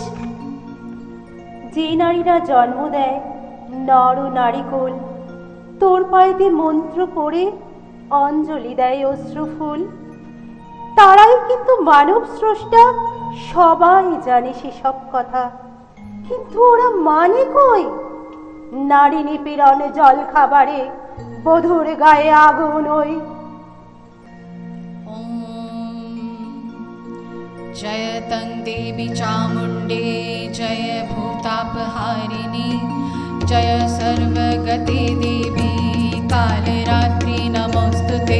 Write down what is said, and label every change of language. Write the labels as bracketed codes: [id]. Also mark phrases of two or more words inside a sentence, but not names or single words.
[bn] যে নারীরা জন্ম দেয় নর ও নারীকুল, তোর পায়েতে মন্ত্র পড়ে অঞ্জলি দেয় অশ্রুফুল, তারাই কিন্তু মানব স্রষ্টা। সবাই জানে সেসব কথা, কিন্তু ওরা মানে কই? নারী নিপীড়ন জল খাবারে বধুর গায়ে আগুন ওই। [sa] जय तं देवी चामुण्डे जय भूतापहारिणी जय सर्वगते देवी कालरात्रि नमोस्तुते।